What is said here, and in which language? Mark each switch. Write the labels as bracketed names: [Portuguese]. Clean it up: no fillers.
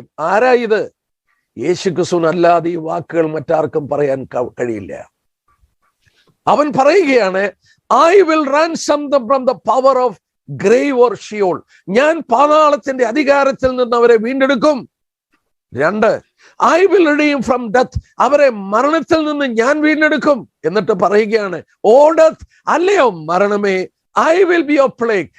[Malayalam] ആരാ ഇത്? യേശുക്രിസ്തുവിന് അല്ലാതെ ഈ വാക്കുകൾ മറ്റാർക്കും പറയാൻ കഴിയില്ല. അവൻ പറയുകയാണ്, [English] I will ransom them from the power of grave or Sheol. [Malayalam] ഞാൻ പാതാളത്തിന്റെ അധികാരത്തിൽ നിന്ന് അവരെ വീണ്ടെടുക്കും. [English] 2, I will redeem from death. [Malayalam] അവരെ മരണത്തിൽ നിന്ന് ഞാൻ വീണ്ടെടുക്കും. എന്നിട്ട് പറയുകയാണ്, [English] O death, [Malayalam] അല്ലയോ മരണമേ, [English] I will be your plague.